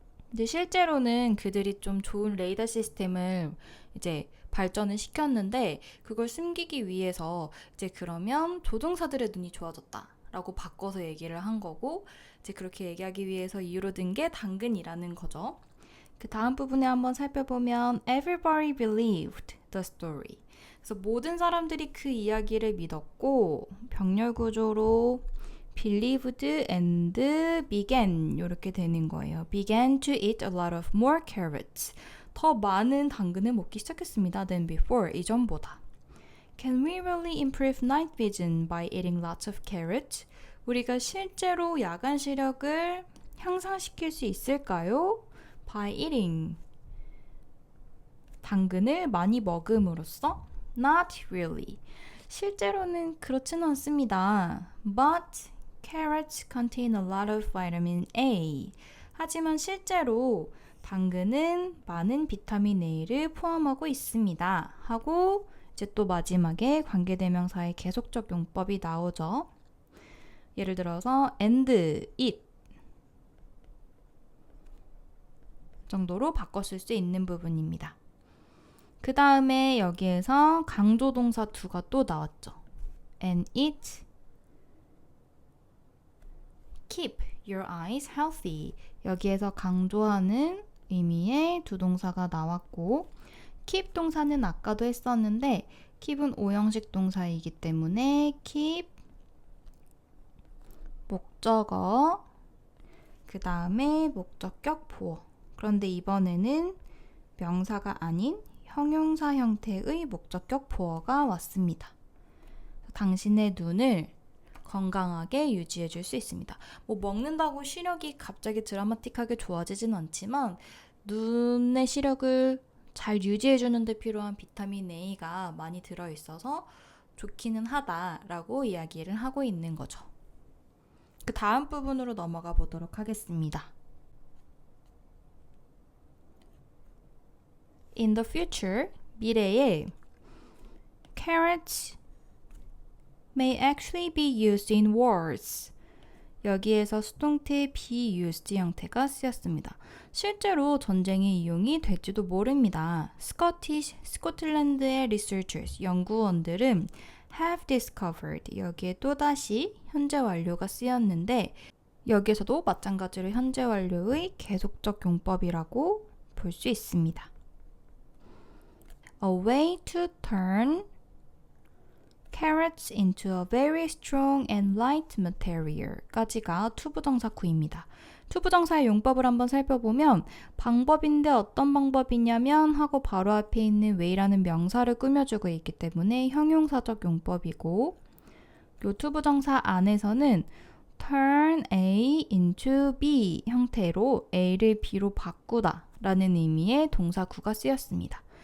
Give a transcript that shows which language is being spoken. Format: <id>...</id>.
<ko>근데 실제로는 그들이 좀 좋은 레이더 시스템을 이제 발전을 시켰는데 그걸 숨기기 위해서 이제 그러면 조종사들의 눈이 좋아졌다 라고 바꿔서 얘기를 한 거고, 이제 그렇게 얘기하기 위해서 이유로 든 게 당근이라는 거죠. 그 다음 부분에 한번 살펴보면</ko> <en>everybody believed the story.</en> <ko>그래서 모든 사람들이 그 이야기를 믿었고, 병렬 구조로</ko> <en>believed and began</en> <ko>이렇게 되는 거예요.</ko> <en>began to eat a lot of more carrots.</en> <ko>더 많은 당근을 먹기 시작했습니다.</ko> <en>than before,</en> <ko>이전보다.</ko> <en>Can we really improve night vision by eating lots of carrots?</en> <ko>우리가 실제로 야간 시력을 향상시킬 수 있을까요?</ko> <en>By eating.</en> <ko>당근을 많이 먹음으로써?</ko> <en>Not really.</en> <ko>실제로는 그렇지는 않습니다.</ko> <en>But carrots contain a lot of vitamin A.</en> <ko>하지만 실제로 당근은 많은 비타민 A를 포함하고 있습니다. 하고 이제 또 마지막에 관계대명사의 계속적 용법이 나오죠. 예를 들어서 and, eat 정도로 바꿨을 수 있는 부분입니다. 그 다음에 여기에서 강조동사 두가 또 나왔죠.</ko> <en>and eat, keep your eyes healthy.</en> <ko>여기에서 강조하는 의미의 두 동사가 나왔고, keep 동사는 아까도 했었는데 keep은 오형식 동사이기 때문에 keep 목적어, 그 다음에 목적격 보어. 그런데 이번에는 명사가 아닌 형용사 형태의 목적격 보어가 왔습니다. 당신의 눈을 건강하게 유지해 줄 수 있습니다. 뭐 먹는다고 시력이 갑자기 드라마틱하게 좋아지진 않지만 눈의 시력을 잘 유지해 주는 데 필요한 비타민 A가 많이 들어있어서 좋기는 하다라고 이야기를 하고 있는 거죠. 그 다음 부분으로 넘어가 보도록 하겠습니다.</ko> <en>In the future,</en> <ko>미래에</ko> <en>carrots may actually be used in wars.</en> <ko>여기에서 수동태 be used 형태가 쓰였습니다. 실제로 전쟁에 이용이 될지도 모릅니다. 스코틀랜드의 researchers, 연구원들은</ko> <en>have discovered,</en> <ko>여기에 또다시 현재 완료가 쓰였는데 여기에서도 마찬가지로 현재 완료의 계속적 용법이라고 볼 수 있습니다.</ko> <en>A way to turn carrots into a very strong and light material</en> <ko>까지가 투부정사구입니다. 투부정사의 용법을 한번 살펴보면 방법인데 어떤 방법이냐면 하고 바로 앞에 있는 way라는 명사를 꾸며주고 있기 때문에 형용사적 용법이고, 요 투부정사 안에서는 turn A into B 형태로 A를 B로 바꾸다 라는 의미의 동사구가 쓰였습니다.</ko>